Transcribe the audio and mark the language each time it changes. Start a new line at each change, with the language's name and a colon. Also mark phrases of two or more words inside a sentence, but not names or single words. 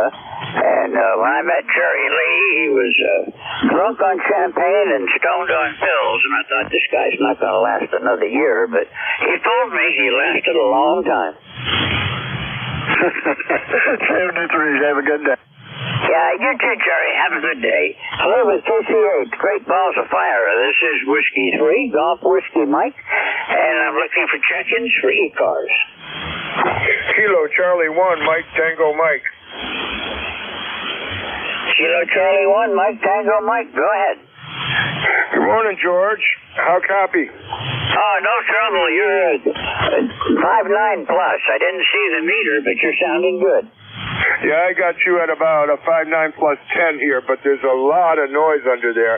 English: And when I met Jerry Lee, he was drunk on champagne and stoned on pills, and I thought, this guy's not going to last another year, but he told me he lasted a long time. 73, have a good day. Yeah, you too, Jerry. Have a good day. Hello with KC8, Great Balls of Fire. This is Whiskey 3, Golf Whiskey Mike, and I'm looking for check-ins for ECARS. Kilo Charlie 1, Mike Tango Mike. Kilo Charlie 1, Mike Tango Mike. Go ahead. Good morning, George. How copy? Oh, no trouble. You're 5.9 plus. I didn't see the meter, but you're sounding good. Yeah, I got you at about a 5.9 plus 10 here, but there's a lot of noise under there.